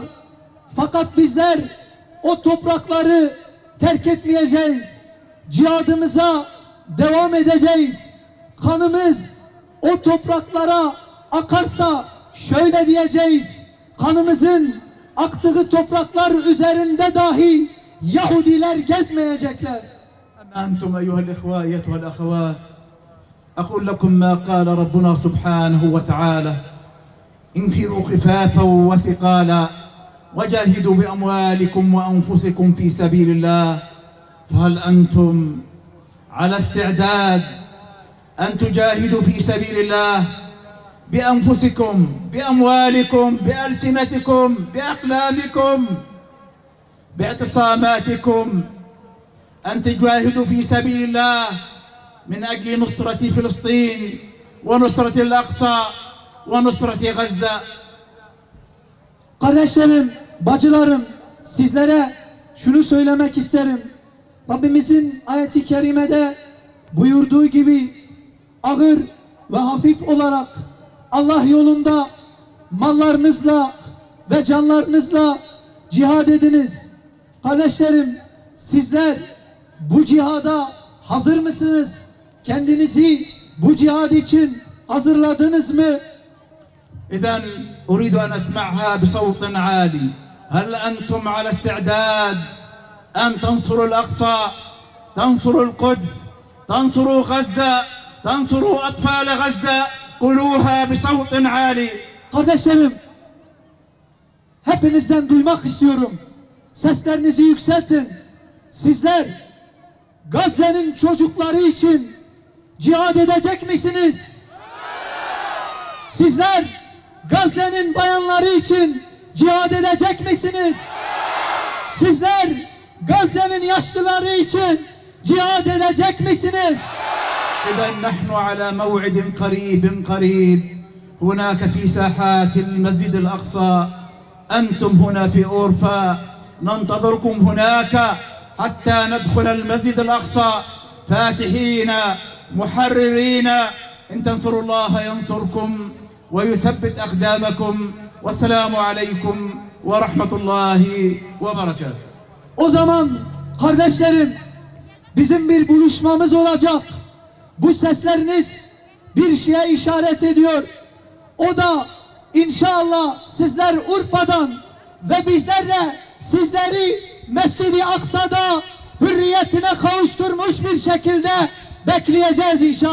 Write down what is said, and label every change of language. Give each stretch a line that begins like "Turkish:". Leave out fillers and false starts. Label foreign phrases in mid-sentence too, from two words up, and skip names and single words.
Turkish: Fakat bizler o toprakları terk etmeyeceğiz. Cihadımıza devam edeceğiz. Kanımız o topraklara akarsa şöyle diyeceğiz: kanımızın aktığı topraklar üzerinde dahi Yahudiler gezmeyecekler.
Arabic: أنتم أيها الإخوة أيتها الأخوات أقول لكم ما قال ربنا سبحانه وتعالى انفروا خفافا وثقالا وجاهدوا بأموالكم وأنفسكم في سبيل الله فهل أنتم على استعداد أن تجاهدوا في سبيل الله بأنفسكم بأموالكم بألسنتكم بأقلامكم باعتصاماتكم أن تجاهدوا في سبيل الله من أجل نصرة فلسطين ونصرة الأقصى ونصرة غزة.
Turkish: Kardeşlerim, bacılarım, sizlere şunu söylemek isterim. Rabbimizin ayeti kerimede buyurduğu gibi ağır ve hafif olarak Allah yolunda mallarınızla ve canlarınızla cihad ediniz. Kardeşlerim, sizler bu cihada hazır mısınız? Kendinizi bu cihad için hazırladınız mı?
Arabic: إذن أريد أن أسمعها بصوت عالي. هل أنتم على استعداد أن تنصروا الأقصى، تنصروا القدس، تنصروا غزة، تنصروا أطفال غزة؟ قولوها بصوت عالي.
Turkish: Kardeşlerim, hepinizden duymak istiyorum. Seslerinizi yükseltin. Sizler Gazze'nin çocukları için cihad edecek misiniz? Sizler Gazze'nin bayanları için cihad edecek misiniz? Sizler Gazze'nin yaşlıları için cihad edecek misiniz?
Arabic: إذا نحن على موعد قريب. هناك في ساحات المسجد الأقصى، أنتم هنا في أورفا، ننتظركم هناك حتى ندخل المسجد الأقصى فاتحين محررين. إن تنصروا الله ينصركم ويثبت أقدامكم. والسلام عليكم ورحمة الله وبركاته.
Turkish: O zaman kardeşlerim, bizim bir buluşmamız olacak. Bu sesleriniz bir şeye işaret ediyor. O da inşallah sizler Urfa'dan ve bizler de sizleri Mescid-i Aksa'da hürriyetine kavuşturmuş bir şekilde bekleyeceğiz inşallah.